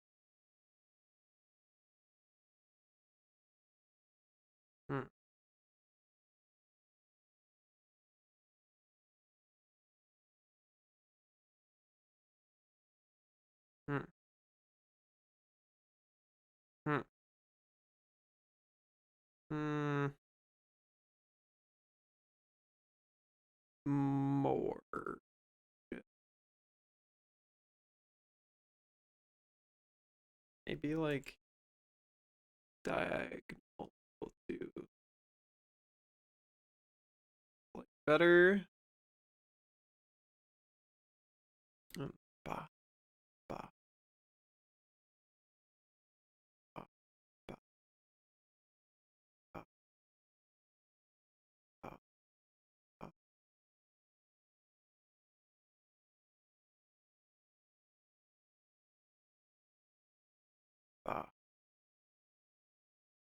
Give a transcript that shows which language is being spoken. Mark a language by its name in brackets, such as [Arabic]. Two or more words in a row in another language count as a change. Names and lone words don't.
[English] mm, mm, mm, mm, more. Maybe like diagonal will do like better. Mm, ba, ba, ba, ba, ba, ba, ba, ba.